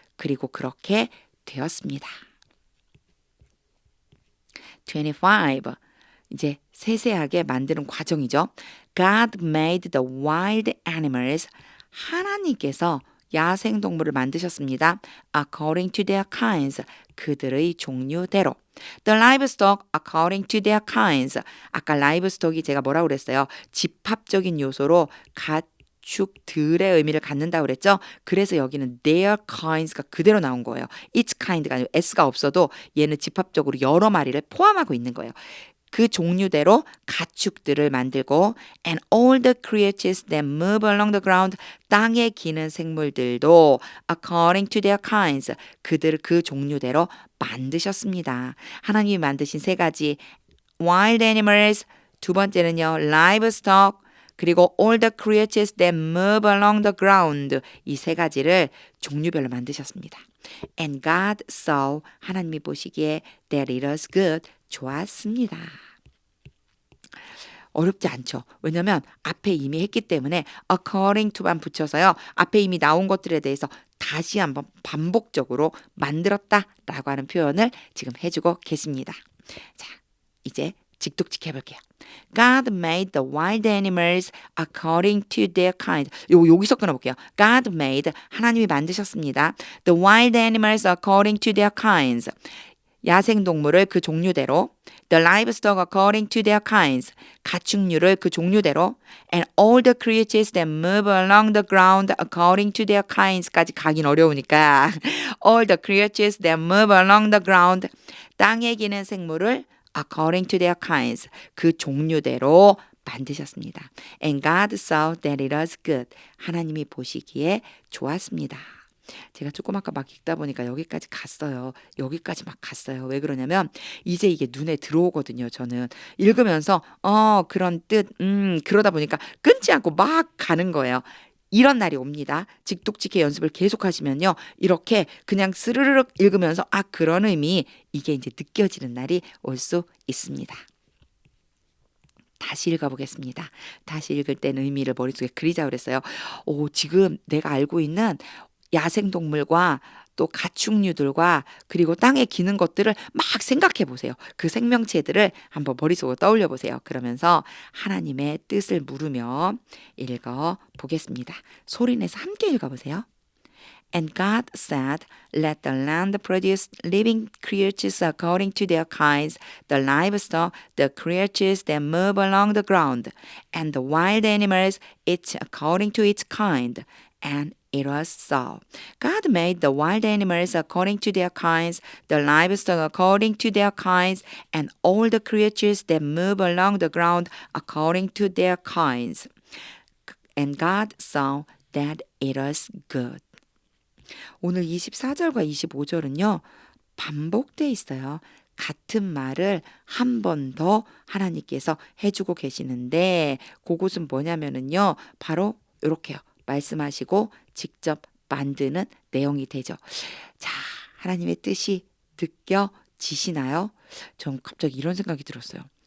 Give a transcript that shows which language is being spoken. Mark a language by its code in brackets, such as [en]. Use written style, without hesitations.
[ko] 그리고 그렇게 되었습니다. 25. 이제 세세하게 만드는 과정이죠. [en] God made the wild animals. [ko] 하나님께서 야생동물을 만드셨습니다. [en] According to their kinds. [ko] 그들의 종류대로. [en] The livestock according to their kinds. [ko] 아까 livestock이 제가 뭐라고 그랬어요? 집합적인 요소로 가축들의 의미를 갖는다고 그랬죠? 그래서 여기는 [en] their kinds [ko] 가 그대로 나온 거예요. [en] each kind [ko] 가 아니고 s가 없어도 얘는 집합적으로 여러 마리를 포함하고 있는 거예요. 그 종류대로 가축들을 만들고 [en] and all the creatures that move along the ground. [ko] 땅에 기는 생물들도 [en] according to their kinds. [ko] 그들 그 종류대로 만드셨습니다. 하나님이 만드신 세 가지 [en] wild animals, [ko] 두 번째는요 [en] livestock, 그리고 all the creatures that move along the ground. [ko] 이 세 가지를 종류별로 만드셨습니다. [en] And God saw. [ko] 하나님이 보시기에 [en] that it was good. [ko] 좋았습니다. 어렵지 않죠. 왜냐하면 앞에 이미 했기 때문에 according to만 붙여서요. 앞에 이미 나온 것들에 대해서 다시 한번 반복적으로 만들었다라고 하는 표현을 지금 해주고 계십니다. 자, 이제 직독직 해볼게요. [en] God made the wild animals according to their kind. [ko] 여기서 끊어볼게요. [en] God made, [ko] 하나님이 만드셨습니다. [en] The wild animals according to their kinds. [ko] 야생동물을 그 종류대로. [en] The livestock according to their kinds. [ko] 가축류를 그 종류대로. [en] And all the creatures that move along the ground according to their kinds까지 [ko] 가긴 어려우니까 [en] all the creatures that move along the ground. [ko] 땅에 기는 생물을 [en] according to their kinds. [ko] 그 종류대로 만드셨습니다. [en] And God saw that it was good. [ko] 하나님이 보시기에 좋았습니다. 제가 조금 아까 막 읽다 보니까 여기까지 갔어요. 여기까지 막 갔어요. 왜 그러냐면 이제 이게 눈에 들어오거든요. 저는 읽으면서 그런 뜻 그러다 보니까 끊지 않고 막 가는 거예요. 이런 날이 옵니다. 직독직해 연습을 계속 하시면요. 이렇게 그냥 스르륵 읽으면서 그런 의미 이게 이제 느껴지는 날이 올 수 있습니다. 다시 읽어보겠습니다. 다시 읽을 때는 의미를 머릿속에 그리자 그랬어요. 지금 내가 알고 있는 야생동물과 또 가축류들과 그리고 땅에 기는 것들을 막 생각해 보세요. 그 생명체들을 한번 머릿속으로 떠올려 보세요. 그러면서 하나님의 뜻을 물으며 읽어 보겠습니다. 소리내서 함께 읽어 보세요. [en] And God said, Let the land produce living creatures according to their kinds, the livestock, the creatures that move along the ground, and the wild animals, each according to its kind. And it was so. God made the wild animals according to their kinds, the livestock according to their kinds, and all the creatures that move along the ground according to their kinds. And God saw that it was good. [ko] 오늘 24절과 25절은요. 반복돼 있어요. 같은 말을 한 번 더 하나님께서 해주고 계시는데 그것은 뭐냐면은요. 바로 이렇게요. 말씀하시고 직접 만드는 내용이 되죠. 자, 하나님의 뜻이 느껴지시나요? 전 갑자기 이런 생각이 들었어요.